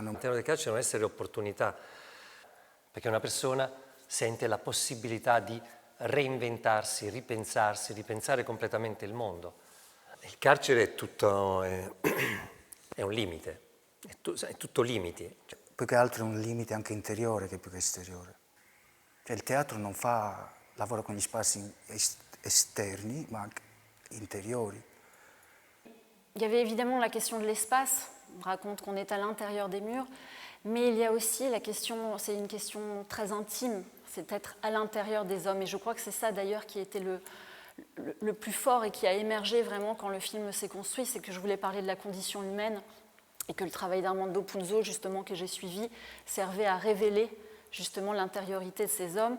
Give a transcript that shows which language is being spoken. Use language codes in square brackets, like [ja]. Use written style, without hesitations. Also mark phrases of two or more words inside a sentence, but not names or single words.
[it] All'interno del carcere devono essere opportunità, perché una persona sente la possibilità di reinventarsi, ripensarsi, ripensare completamente il mondo. Il carcere è tutto, è un limite, è tutto limiti. Più che altro è un limite anche interiore che più che esteriore. Cioè, il teatro non lavora con gli spazi esterni, ma anche intérieurs. [fr] Il y avait évidemment la question de l'espace, on raconte qu'on est à l'intérieur des murs, mais il y a aussi la question, c'est une question très intime, c'est être à l'intérieur des hommes. Et je crois que c'est ça d'ailleurs qui était le plus fort et qui a émergé vraiment quand le film s'est construit, c'est que je voulais parler de la condition humaine et que le travail d'Armando Punzo, justement, que j'ai suivi, servait à révéler justement l'intériorité de ces hommes.